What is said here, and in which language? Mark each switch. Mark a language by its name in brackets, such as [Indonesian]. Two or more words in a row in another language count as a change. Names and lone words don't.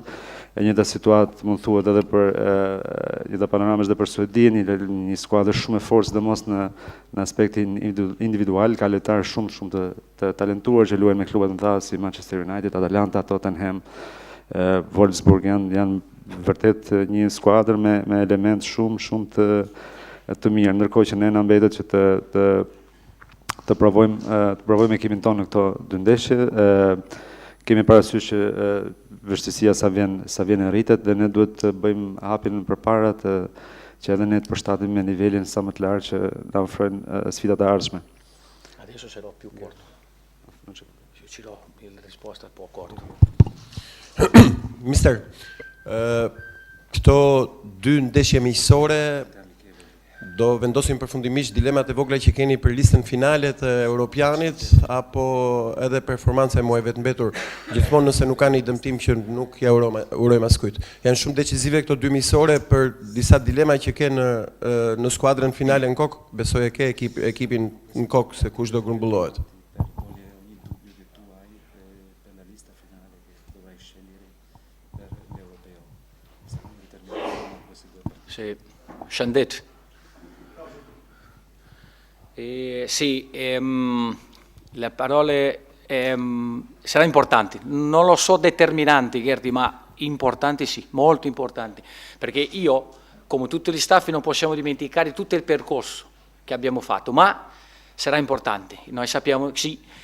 [Albanian] E njëjta situatë mund thuhet edhe për njëjta panorama edhe për Suedin, një skuadër shumë e fortë, sidomos në aspektin individual, ka lojtarë shumë të talentuar që luajnë me klube të mëdha si Manchester United, Atalanta, Tottenham, Wolfsburg, janë vërtet një skuadër me element shumë të mirë, ndërkohë që ne na mbetet që të provojmë ekipin tonë në këto dy ndeshje. Kemi parasysh që vështirësia sa vjen e rritet dhe ne duhet të bëjmë hapin përpara që edhe ne të përshtatim me nivelin sa më të lartë që na ofrojnë sfidat e ardhshme. [Italian] Adesso sarò più corto. Ci do la risposta un po' corto. [Albanian] Mister, këtë Këto dy ndeshje miqësore do vendosin përfundimisht dilemat e vogla që keni për listën finale të Europianit apo edhe performanca e muajve të mbetur, gjithmonë nëse nuk kanë një dëmtim që nuk ja urojmë askujt. Janë shumë decisive këto dy miqësore për disa dilema që ke në skuadrën finale në kokë, besoj e ke ekipin në kokë se kush do grumbullohet. [Italian] Sì, Shandet. Sì, le parole saranno importanti, non lo so determinanti Gerti, ma importanti sì, molto importanti, perché io, come tutti gli staff, non possiamo dimenticare tutto il percorso che abbiamo fatto, ma sarà importante, noi sappiamo sì,